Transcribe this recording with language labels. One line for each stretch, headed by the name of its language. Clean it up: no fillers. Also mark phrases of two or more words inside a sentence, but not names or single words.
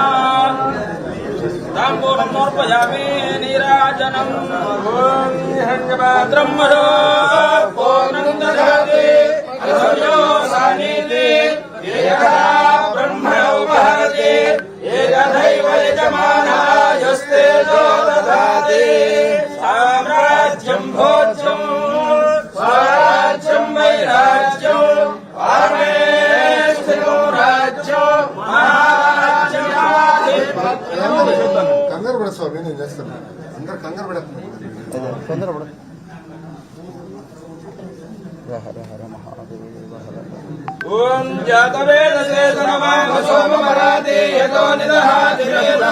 Sanskrit: ताम्बूलं समर्पयामि नीराजनम् ब्रह्मणो पूर्णं ददाति अधर्यो सानीति एकदा ब्रह्म उपहरति एकदैव यजमानायस्ते ददाति साम्राज्यं भोज्यं स्वराज्यं वैराज्यं परमेष्ठिनो राज्यं महाराज्यं
Telugu: కంగారు పడ స్వామి నేను చేస్తాను అందరు కంగారు పడుతున్నారు తొందర పడ హర హర మహాదేవ హర
Sanskrit: ఓం జాతవేదసే సర్వాంగ సోమమరాతే యతో నిదహాతి వేదః